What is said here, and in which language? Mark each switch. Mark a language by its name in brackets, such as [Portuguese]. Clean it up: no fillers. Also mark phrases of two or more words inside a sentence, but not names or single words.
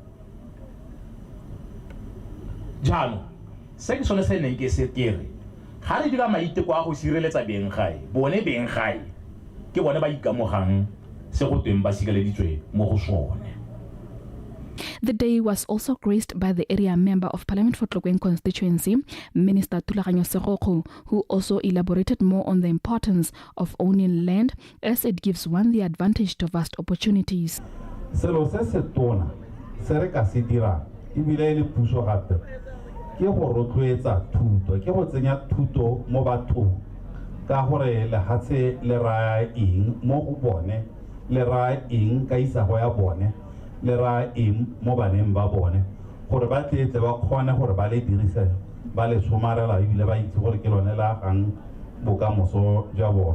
[Tswana] Jalo se ke sone se neng ke se tere ga re dira maiteko a go sireletsa beng gae bone beng gae ke bone ba ikamogang se go tweng ba sikeleditswe mo go sone. [English] The day was also graced by the area member of Parliament for Tlokwen constituency, Minister Thulaganyo Segoko, who also elaborated more on the importance of owning land as it gives one the advantage to vast opportunities. [Tswana] Selo se se tona se re ka se dira ebile le puso gape ke go rotloetsa thuto ke go tsenya thuto mo bathong ka gore le hatse le ra eng mo go bone le ra eng ka isago ya bone le ra eng mo baneng ba bone gore ba tletse ba kgone gore ba le dirise ba le somarela ebile ba itse gore ke lone la gang bokamoso ja bone.